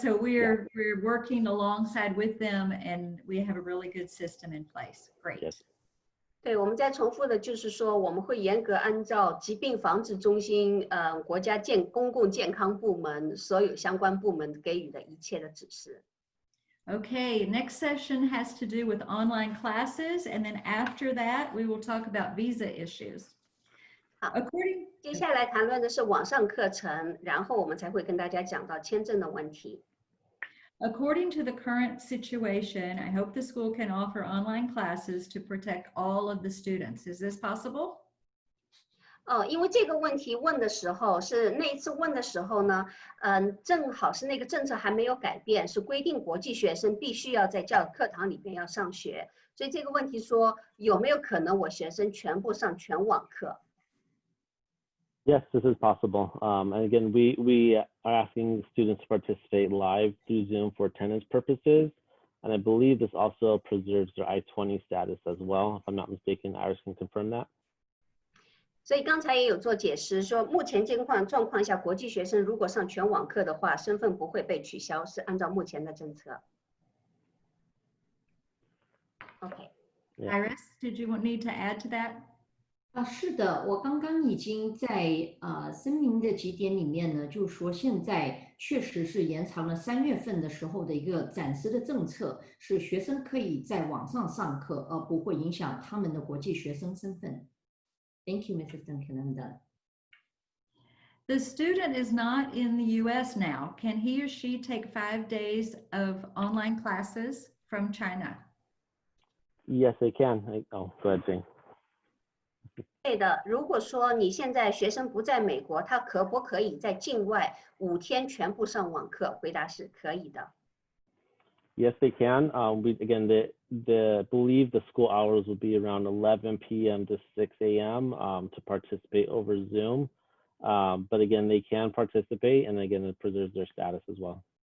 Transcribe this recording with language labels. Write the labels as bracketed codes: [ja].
[en] So we're working alongside with them, and we have a really good system in place. Great. Yes. [zh] 对，我们再重复的就是说，我们会严格按照疾病防治中心、国家公共健康部门所有相关部门给予的一切的指示。 [en] Okay, next session has to do with online classes, and then after that, we will talk about visa issues. [zh] 好，接下来谈论的是网上课程，然后我们才会跟大家讲到签证的问题。 [en] According to the current situation, I hope the school can offer online classes to protect all of the students. Is this possible? [zh] 因为这个问题问的时候是那一次问的时候呢，正好是那个政策还没有改变，是规定国际学生必须要在课堂里边要上学，所以这个问题说有没有可能我学生全部上全网课？ [en] Yes, this is possible. And again, we are asking students to participate live through Zoom for attendance purposes. And I believe this also preserves their I-20 status as well. If I'm not mistaken, Iris can confirm that. [zh] 所以刚才也有做解释，说目前状况下，国际学生如果上全网课的话，身份不会被取消，是按照目前的政策。 [en] Okay. Iris, did you need to add to that? [zh] 是的，我刚刚已经在声明的几点里面呢，就是说现在确实是延长了3月份的时候的一个暂时的政策，是学生可以在网上上课，而不会影响他们的国际学生身份。 [en] Thank you, Mrs. Duncan. I'm done. The student is not in the US now. Can he or she take 5 days of online classes from China? Yes, they can. Go ahead, Jane. [zh] 对的，如果说你现在学生不在美国，他可不可以在境外5天全部上网课？回答是可以的。 [en] Yes, they can. Believe the school hours will be around 11 p.m. to 6 a.m. To participate over Zoom. But again, they can participate, and again, it preserves their status as well.